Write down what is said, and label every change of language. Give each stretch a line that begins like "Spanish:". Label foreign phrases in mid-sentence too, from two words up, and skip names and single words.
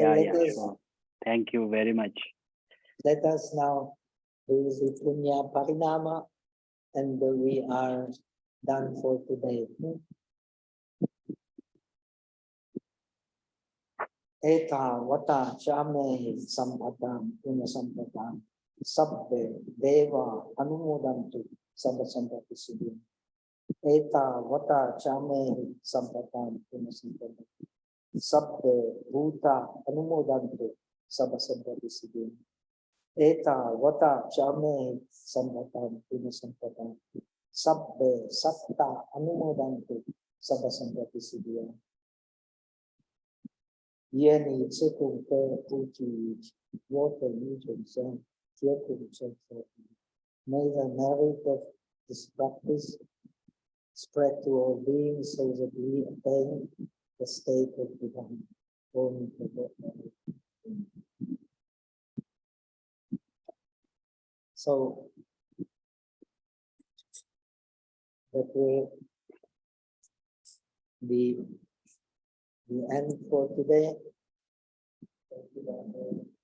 English: Sure. Thank you very much. Let us now do the
Pali: punya parinama,
English: and we are done for today.
Pali: Eta vata chame sampatam punya sampatam sabbe deva anumodantu sabba sampati siddhi. Eta vata chame sampatam punya sampatam sabbe bhuta anumodantu sabba sampati siddhi. Eta vata chame sampatam punya sampatam sabbe satta anumodantu sabba sampati siddhi. Yeni Tsikung Puti
English: water mutual sun, may the merit of this practice spread to all beings so that we attain the state of divine. So that will be the end for today.